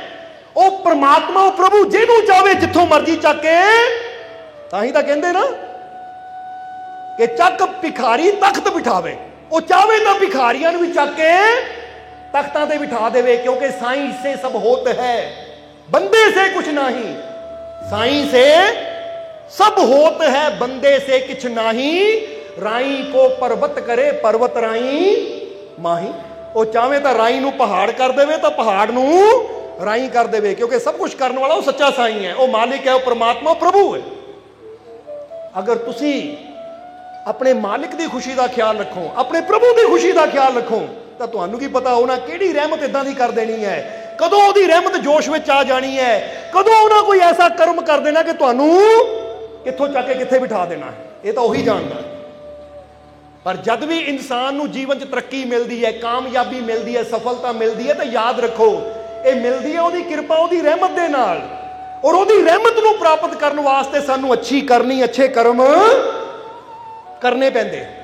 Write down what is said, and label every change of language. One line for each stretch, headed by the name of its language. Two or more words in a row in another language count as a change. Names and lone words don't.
Punjabi: ਉਹ ਪਰਮਾਤਮਾ, ਉਹ ਪ੍ਰਭੂ ਜਿਹਨੂੰ ਚਾਹਵੇ ਜਿੱਥੋਂ ਮਰਜ਼ੀ ਚੱਕ ਕੇ। ਤਾਂ ਹੀ ਤਾਂ ਕਹਿੰਦੇ ਨਾ ਕਿ ਚੱਕ ਭਿਖਾਰੀ ਤਖਤ ਬਿਠਾਵੇ। ਉਹ ਚਾਹਵੇ ਤਾਂ ਭਿਖਾਰੀਆਂ ਨੂੰ ਵੀ ਚੱਕ ਕੇ ਤਖਤਾਂ ਤੇ ਬਿਠਾ ਦੇਵੇ, ਕਿਉਂਕਿ
Hindi: साईं से सब होत है, बंदे से कुछ नहीं। साईं से सब होत है, बंदे से किछ नाही। राई को पर्वत करे, पर्वत राई माही।
Punjabi: ਉਹ ਚਾਹਵੇ ਤਾਂ ਰਾਈ ਨੂੰ ਪਹਾੜ ਕਰ ਦੇਵੇ, ਤਾਂ ਪਹਾੜ ਨੂੰ ਰਾਈ ਕਰ ਦੇਵੇ, ਕਿਉਂਕਿ ਸਭ ਕੁਝ ਕਰਨ ਵਾਲਾ ਉਹ ਸੱਚਾ ਸਾਈਂ ਹੈ, ਉਹ ਮਾਲਿਕ ਹੈ, ਉਹ ਪਰਮਾਤਮਾ, ਪ੍ਰਭੂ ਹੈ। ਅਗਰ ਤੁਸੀਂ ਆਪਣੇ ਮਾਲਿਕ ਦੀ ਖੁਸ਼ੀ ਦਾ ਖਿਆਲ ਰੱਖੋ, ਆਪਣੇ ਪ੍ਰਭੂ ਦੀ ਖੁਸ਼ੀ ਦਾ ਖਿਆਲ ਰੱਖੋ, ਤਾਂ ਤੁਹਾਨੂੰ ਕੀ ਪਤਾ ਉਹਨਾਂ ਕਿਹੜੀ ਰਹਿਮਤ ਇਦਾਂ ਦੀ ਕਰ ਦੇਣੀ ਹੈ, ਕਦੋਂ ਉਹਦੀ ਰਹਿਮਤ ਜੋਸ਼ ਵਿੱਚ ਆ ਜਾਣੀ ਹੈ, ਕਦੋਂ ਉਹਨਾਂ ਕੋਈ ਐਸਾ ਕਰਮ ਕਰ ਦੇਣਾ ਕਿ ਤੁਹਾਨੂੰ ਕਿੱਥੋਂ ਚੱਕ ਕੇ ਕਿੱਥੇ ਬਿਠਾ ਦੇਣਾ ਹੈ। ਇਹ ਤਾਂ ਉਹੀ ਜਾਣਦਾ ਹੈ।
Hindi: पर जब भी इंसान नूं जीवन च तरक्की मिलती है, कामयाबी मिलती है, सफलता मिलती है, तो याद रखो ये मिलती है उसकी कृपा, उसकी रहमत
Punjabi: ਦੇ ਨਾਲ।
Hindi: और उसकी रहमत नूं प्राप्त करने वास्ते सानू अच्छी करनी, अच्छे कर्म
Punjabi: ਕਰਨੇ ਪੈਂਦੇ।